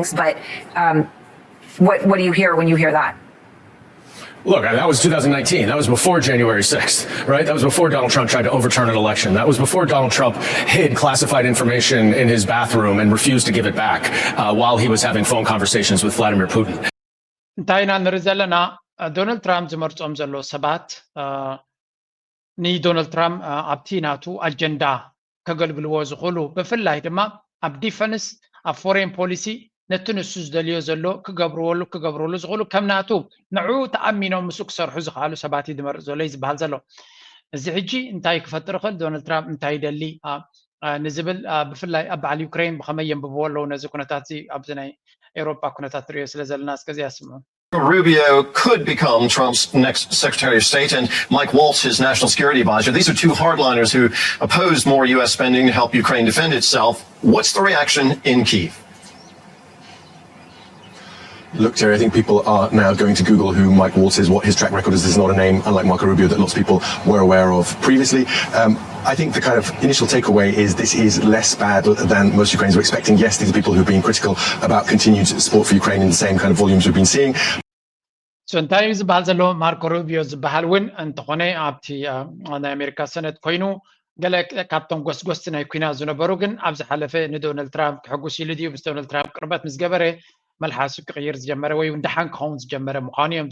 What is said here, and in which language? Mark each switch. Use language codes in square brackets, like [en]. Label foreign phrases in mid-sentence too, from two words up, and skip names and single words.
[en] But what do you hear when you hear that? Look, that was 2019. That was before January 6th, right? That was before Donald Trump tried to overturn an election. That was before Donald Trump hid classified information in his bathroom and refused to give it back while he was having phone conversations with Vladimir Putin. [ti] ዶናልድ ትራምፕ ዝመርፆም ዘሎ ሰባት ንዶናልድ ትራምፕ ኣብቲ ናቱ ኣጀንዳ ከገልግልዎ ዝኽእሉ ብፍላይ ድማ ኣብ ዲፈንስ ኣብ [en] foreign policy [ti] ነቲ ንሱ ዝደልዮ ዘሎ ክገብርወሉ ዝኽእሉ ከም ናቱ ንዑ ተኣሚኖም ምስኡ ክሰርሑ ዝኽኣሉ ሰባት እዩ ዝመርፅ ዘሎ እዩ ዝበሃል ዘሎ እዚ ሕጂ እንታይ ክፈጥር ይኽእል ዶናልድ ትራምፕ እንታይ ይደሊ ንዝብል ብፍላይ ኣብ በዓል ዩክሬን ብኸመይ የንብብዎ ኣለዉ ነዚ ኩነታት እዚ ኣብዚ ናይ ኤውሮጳ ኩነታት ንሪኦ ስለ ዘለና እስከዚ ኣስምዑ [en] Rubio could become Trump's next Secretary of State, and Mike Waltz, his national security advisor. These are two hardliners who oppose more U.S. spending to help Ukraine defend itself. What's the reaction in Kyiv? Look, Terry, I think people are now going to Google who Mike Waltz is, what his track record is. This is not a name, unlike Marco Rubio, that lots of people were aware of previously. I think the kind of initial takeaway is this is less bad than most Ukrainians were expecting. Yes, these are people who've been critical about continued support for Ukraine in the same kind of volumes we've been seeing. [ti] So እንታይ ዝበሃል ዘሎ ማርኮ ሩቢዮ ዝበሃል እውን እንተኾነ ኣብቲ ናይ ኣሜሪካ ሰነት ኮይኑ ገለ ካብቶም ጎስጎስቲ ናይ ኩናት ዝነበሩ ግን ኣብ ዝሓለፈ ንዶናልድ ትራምፕ ክሕጉስ ኢሉ ድዩ ምስ ዶናልድ ትራምፕ ቅርበት ምስ ገበረ መልሓሱ ክቕይር ዝጀመረ ወይ እንዳሓን ክኸውን ዝጀመረ ምዃኑ እዮም